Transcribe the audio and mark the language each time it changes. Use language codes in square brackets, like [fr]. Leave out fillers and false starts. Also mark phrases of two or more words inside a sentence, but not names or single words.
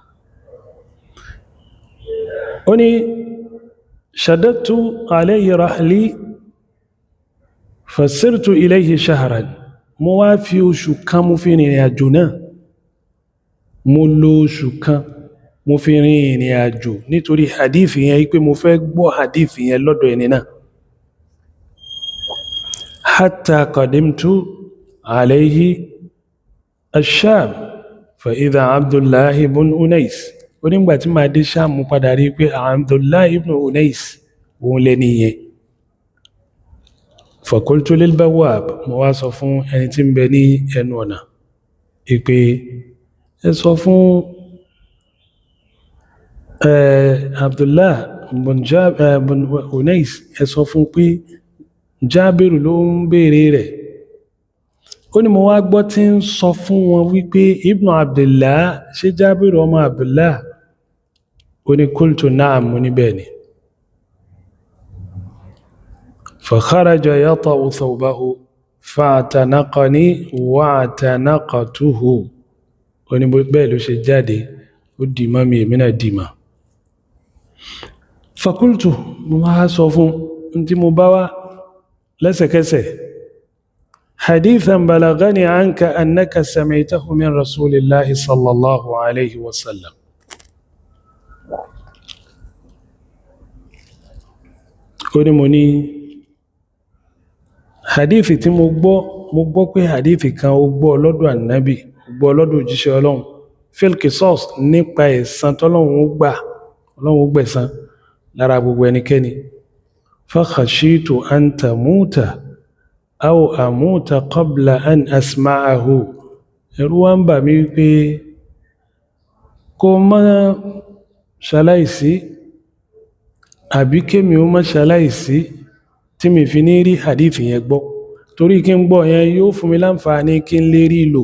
[yo] ó ní [ar] شددت عليه رحلي فسرت إليه شهرا [yo] mo wá fi oṣù kan mo fi rìnrìn àjò náà mo lo oṣù kan mo fi rìnrìn àjò nítorí hadith yẹn wípé mo fẹ́ gbọ́ hadith yẹn lọ́dọ̀ ẹni náà [ar] حتى قدمت عليه الشام فإذا عبد الله بن أنيس ó nígbà tí máa [yo] dé Sham mo padà rí pé Abdullah ibn Unais òun lẹ́ni yẹn [ar] فقلت للبواب, [yo] mo wá sọ fún ẹni tí ń bẹ ní ẹnu ọ̀nà ìpè ẹ sọ fún Abdullah bin Unais, ẹ sọ fún pé Jábìrù ló ń béèrè rẹ̀. Ó ní mo wá gbọ́ tí ń sọ fún wọn wípé Ibn Abdullah, ṣé Jábìrù ọmọ Abdullah? [ar] Ó ní قلت نعم, [yo] mo ní bẹ́ẹ̀ ni. [ar] فخرج يطأ ثوبه فاعتنقني واعتنقته. [yo] Ó ní bẹ́ẹ̀ ló ṣe jáde, ó dì mọ́ mi, èmi náà dì mọ́. Fakultu, mo máa sọ fún tí mo bá wá lẹ́sẹ̀kẹsẹ̀. [ar] حديثا بلغني عنك أنك سمعته من رسول الله صلى الله عليه وسلم. [yo] Ó ní mo ní hadithi tí mo gbọ́ pé hadithi kan ó gbọ́ lọ́dọ̀ annabi, gbọ́ lọ́dọ̀ òjíṣẹ́ Ọlọ́run, [ar] في القصاص, [yo] nípa ẹ̀san tọ́lọ́run ó gbà, Ọlọ́run ó gbẹ̀san lára gbogbo ẹnikẹ́ni. [ar] فخشيت أن تموت أو أموت قبل أن أسمعه. [yo] Ẹ̀rù wá ń bà mí pé kó má ṣaláìsí àbí kémi ó má ṣaláìsí tí mi fi ní rí hadithi yẹn gbọ́, torí kí n gbọ́ yẹn yóò fún mi láǹfààní kí n lè rí lò.